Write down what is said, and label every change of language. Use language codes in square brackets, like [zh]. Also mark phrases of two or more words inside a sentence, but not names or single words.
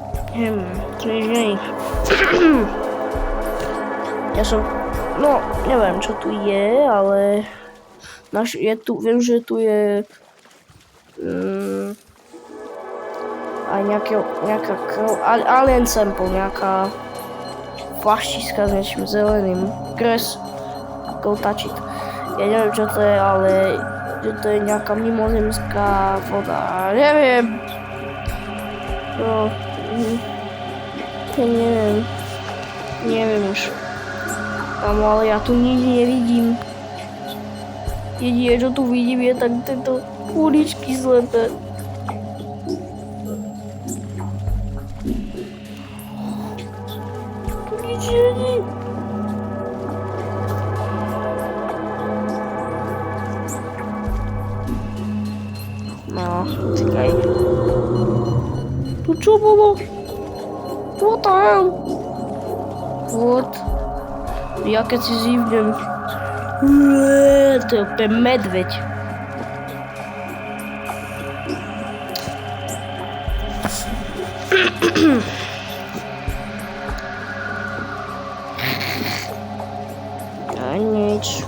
[sk] Čiže ja som, no neviem čo tu je, ale je tu, viem, že tu je aj nejaká [en] alien sample, [sk] nejaká flaštička s niečím zeleným. Kres, [en] go touch it. [sk] Ja neviem čo to je, ale že to je nejaká mimozemská voda. Neviem. No, neviem už. Ale ja tu nič nevidím. Jediné, čo tu vidím, je tak tieto uličky slepé. Tu nič není. No, čakaj. Tu čo bolo? [en] What the hell? What? [sk] Ja keď si zívnem. To je úplne medveď. A nič.